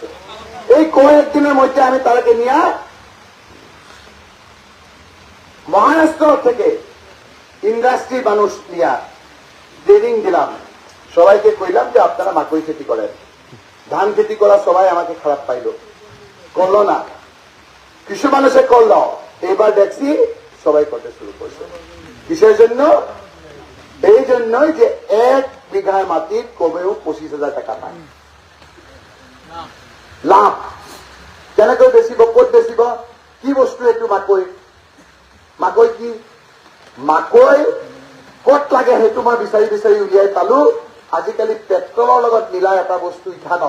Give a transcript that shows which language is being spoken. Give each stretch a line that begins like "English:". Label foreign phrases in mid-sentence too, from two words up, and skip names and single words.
Bangla: এই কয়েকদিনের মধ্যে আমি তাদেরকে নিয়ে মহারাষ্ট্র থেকে ইন্ডাস্ট্রি মানুষ নিয়ে ট্রেনিং দিলাম, সবাইকে কইলাম যে আপনারা মাকই খেতি করেন। ধান খেতি করা সবাই আমাকে খারাপ পাইল, করলো না। কিছু মানুষে করলো, এবার দেখছি সবাই করতে শুরু করছে। কিসের জন্য? এই জন্যই যে 1 বিঘার মাটির কমেও 25,000 টাকা পায় লাভ।
Assamese: কেনেকৈ বেচিব, ক'ত বেচিব, কি বস্তু এইটো মাকৈ? মাকৈ কি? মাকৈ ক'ত লাগে সেইটো মই বিচাৰি বিচাৰি উলিয়াই পালো। আজিকালি পেট্ৰলৰ লগত মিলাই এটা বস্তু ইথানল।